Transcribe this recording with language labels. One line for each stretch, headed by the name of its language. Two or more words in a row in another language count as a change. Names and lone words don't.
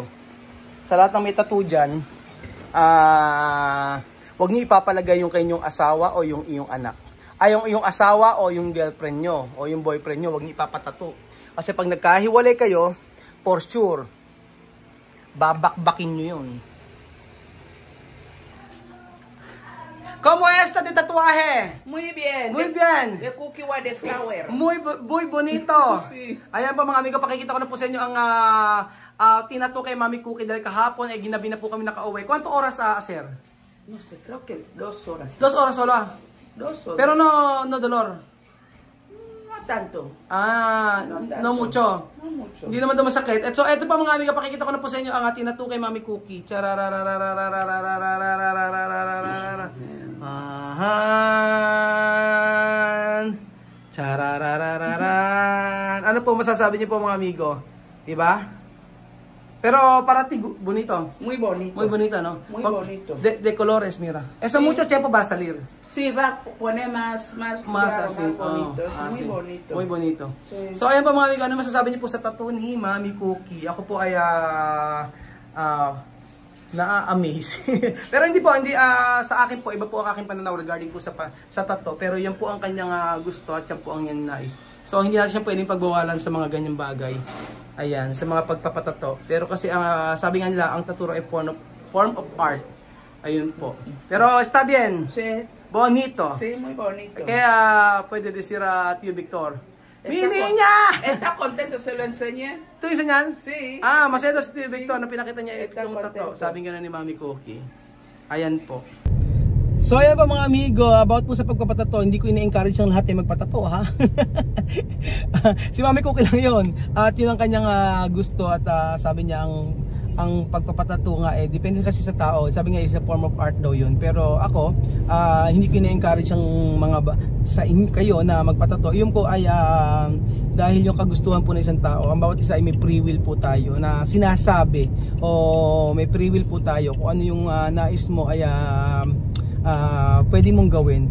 Filipino: Sa lahat ng may tattoo dyan, huwag niyo ipapalagay yung kanyang asawa o yung iyong anak. Yung asawa o yung girlfriend nyo o yung boyfriend nyo, huwag niyo ipapatato. Kasi pag nagkahiwalay kayo,
English: for sure,
Filipino: babakbakin nyo yun.
Spanish: ¿Cómo está de tatuaje? Muy bien. Muy bien. De cookie wa de flower. Muy bonito. Sí.
Filipino: Ayan po mga amigo, pakikita ko na po sa inyo ang tinato kay Mami Cookie dahil kahapon ay ginabi na po kami nakauwi.
Spanish: Kuwanto oras, sir? No sé, creo que 2 horas.
Filipino: 2 oras solo.
Spanish: 2 horas. Pero no dolor. No tanto. No mucho. No mucho.
Filipino: Hindi naman daw masakit. So, eto pa mga amiga, pakikita ko na po sa inyo ang tinato kay Mami Cookie. Charararararan. Ano po masasabi niyo po mga amigo? Diba? Pero parati bonito.
Spanish: Muy bonito. Muy bonito, ¿no? Muy bonito. De colores, mira. Eso mucho tiempo va a salir. Sí, va a poner más claro, así, más bonito. Muy sí. bonito. Muy bonito. Sí.
Filipino: So, ayan po mga amigo, ano masasabi niyo po sa tattoo ni Mami Cookie? Ako po ay na-amaze. Pero hindi sa akin po, iba po ang aking pananaw regarding po sa tattoo. Pero yan po ang kanyang gusto at yan po ang yan nais. So, hindi natin siya pwedeng pagbawalan sa mga ganyang bagay. Ayan, sa mga pagpapatato. Pero kasi sabi nga nila, ang tattoo ay
English: form of art.
Filipino: Ayun po.
Spanish: Pero está bien. Sí. Bonito. Sí, muy bonito.
Filipino: Kaya pwede
Spanish: decir Tío Victor. ¡Mi niña! ¿Está contento? ¿Se lo enseñé? ¿Tú enseñan? Sí.
Filipino: Masaya si Tío Victor na pinakita niya itong tattoo. Sabi nga na ni Mami Cookie. Ayan po. So ayan pa mga amigo, about po sa pagpapatato, hindi ko ini-encourage ang lahat ay magpatato ha. Si Mami Cookie lang yun. At yun ang kanyang gusto at sabi niya ang pagpapatato nga depende kasi sa tao. Sabi nga
English: is a form of art
Filipino: daw yun. Pero ako, hindi ko ini-encourage ang mga kayo na magpatato. Yun po ay dahil yung kagustuhan po ng isang tao. Ang bawat isa ay may free will po tayo na sinasabi o may free will po tayo kung ano yung nais mo ay pwede mong gawin.